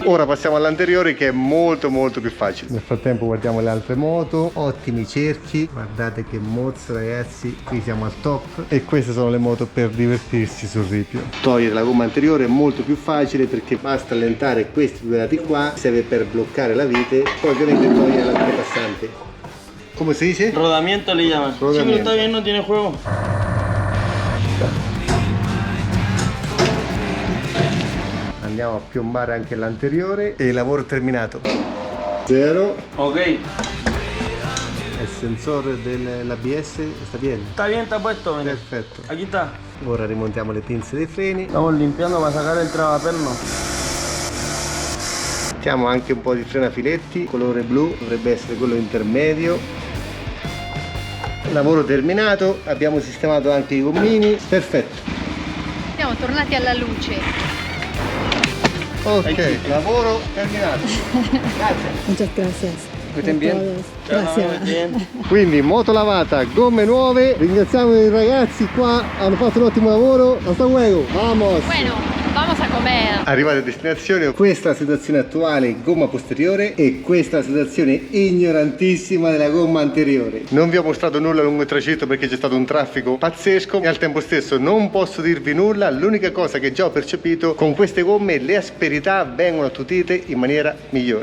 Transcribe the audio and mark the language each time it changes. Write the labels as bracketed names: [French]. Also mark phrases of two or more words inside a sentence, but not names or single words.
[Italian] Ora passiamo all'anteriore che è molto più facile. Nel frattempo guardiamo le altre moto, ottimi cerchi, guardate che mozzo ragazzi, qui siamo al top e queste sono le moto per divertirsi sul ripio. Togliere la gomma anteriore è molto più facile perché basta allentare questi due lati qua, serve per bloccare la vite, poi ovviamente togliere l'antepassante. [Spanish] ¿Cómo se dice? Rodamiento le llaman. Sí, pero está bien, no tiene juego. [Italian] Andiamo a piombare anche l'anteriore e il lavoro terminato. 0. Ok. Il sensore dell'ABS sta bene? [Spanish] Está bien, está puesto. Mira. [Italian] Perfetto. [Spanish] Aquí está. [Italian] Ora rimontiamo le pinze dei freni. [Spanish] Estamos limpiando para sacar el travaperno. [Italian] Mettiamo anche un po' di frenafiletti, colore blu, dovrebbe essere quello intermedio. Lavoro terminato, abbiamo sistemato anche i gommini, perfetto. Siamo tornati alla luce. Ok, lavoro terminato. Grazie. [Spanish] Muchas gracias. Estén bien. Gracias. Bien. [Italian] Quindi moto lavata, gomme nuove, ringraziamo i ragazzi qua, hanno fatto un ottimo lavoro. [Spanish] Hasta luego, vamos! Bueno, vamos a comer. [Italian] Arrivati a destinazione, questa è la situazione attuale gomma posteriore e questa è la situazione ignorantissima della gomma anteriore. Non vi ho mostrato nulla lungo il tragitto perché c'è stato un traffico pazzesco e al tempo stesso non posso dirvi nulla. L'unica cosa che già ho percepito, con queste gomme le asperità vengono attutite in maniera migliore.